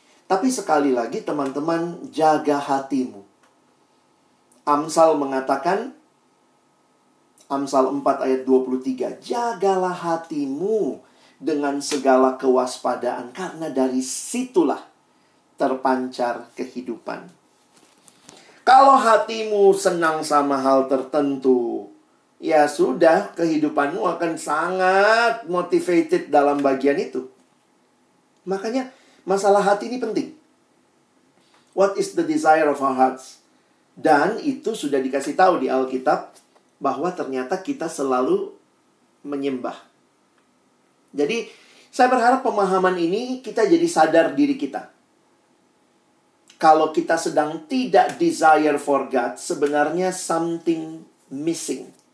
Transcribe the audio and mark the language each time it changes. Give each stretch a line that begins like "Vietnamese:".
Indonesian: Tapi sekali lagi teman-teman, jaga hatimu. Amsal mengatakan, Amsal 4 ayat 23, jagalah hatimu dengan segala kewaspadaan, karena dari situlah terpancar kehidupan. Kalau hatimu senang sama hal tertentu, ya sudah, kehidupanmu akan sangat motivated dalam bagian itu. Makanya masalah hati ini penting.
English: What is the desire of our hearts?
Indonesian: Dan itu sudah dikasih tahu di Alkitab bahwa ternyata kita selalu menyembah. Jadi saya berharap pemahaman ini kita jadi sadar diri kita. Kalau kita sedang tidak
English: desire for God,
Indonesian: sebenarnya
English: something missing.